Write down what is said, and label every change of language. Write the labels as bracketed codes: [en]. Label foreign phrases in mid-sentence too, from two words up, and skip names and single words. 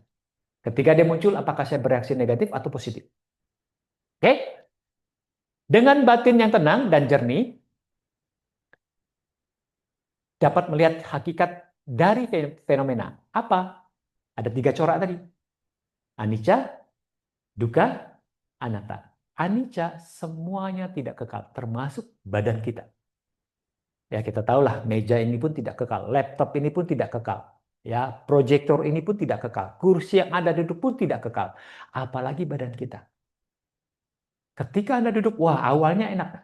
[id] Ketika dia muncul, apakah saya bereaksi negatif atau positif? Oke? Dengan batin yang tenang dan jernih, dapat melihat hakikat dari fenomena. Apa? Ada 3 corak tadi. [pi] Anicca, dukkha, anatta. [id] Anicca semuanya tidak kekal, termasuk badan kita. Ya, kita tahulah meja ini pun tidak kekal, laptop ini pun tidak kekal. Ya, proyektor ini pun tidak kekal, kursi yang Anda duduk pun tidak kekal, apalagi badan kita. Ketika Anda duduk, wah awalnya enak.